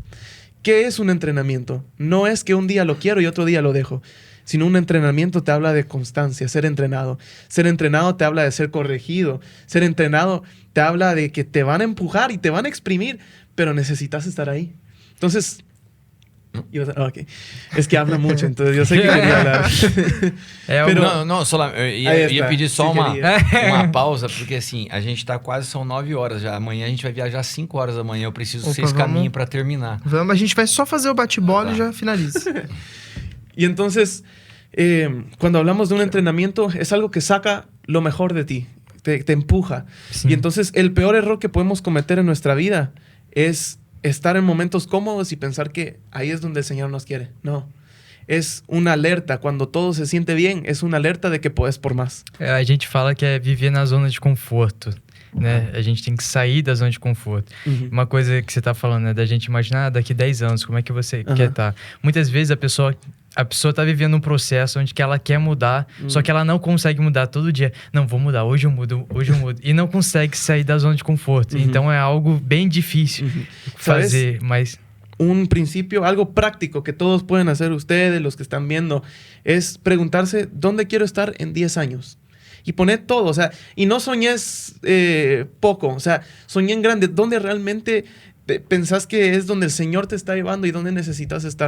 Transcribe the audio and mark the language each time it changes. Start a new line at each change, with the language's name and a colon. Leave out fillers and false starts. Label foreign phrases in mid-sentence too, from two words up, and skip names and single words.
Spanish: ¿Qué es un entrenamiento? No es que un día lo quiero y otro día lo dejo, sino un entrenamiento te habla de constancia, ser entrenado. Ser entrenado te habla de ser corregido. Ser entrenado te habla de que te van a empujar y te van a exprimir, pero necesitas estar ahí. Entonces, Ok. Es que habla mucho, entonces yo sé que queria hablar.
Portuguese: Pero não, só ia pedir só uma pausa, porque assim, a gente tá quase, são 9 horas já. Amanhã a gente vai viajar 5 horas da manhã. Eu preciso que vocês caminhem para terminar. Vamos, a gente vai só fazer o bate-bola e já finaliza.
Spanish: Y entonces, cuando hablamos de un entrenamiento, es algo que saca lo mejor de ti, te empuja. Sí. Y entonces, el peor error que podemos cometer en nuestra vida es estar en momentos cómodos y pensar que ahí es donde el Señor nos quiere. No. Es una alerta. Cuando todo se siente bien, es una alerta de que puedes por más.
Portuguese: A gente fala que é viver na zona de conforto, né? A gente tem que sair da zona de conforto. Uma coisa que você tá falando, né? Da gente imaginar daqui 10 anos, como é que você quer estar. Muitas vezes a pessoa tá vivendo um processo onde que ela quer mudar, só que ela não consegue mudar todo dia. Não, vou mudar, hoje eu mudo. E não consegue sair da zona de conforto. Então é algo bem difícil fazer, mas...
Spanish: Un principio, algo práctico que todos pueden hacer ustedes, los que están viendo, es preguntarse, ¿dónde quiero estar en 10 años? Y poner todo, o sea, y no soñes poco, o sea, soñé en grande, ¿dónde realmente pensás que es donde el Señor te está llevando y dónde necesitas estar?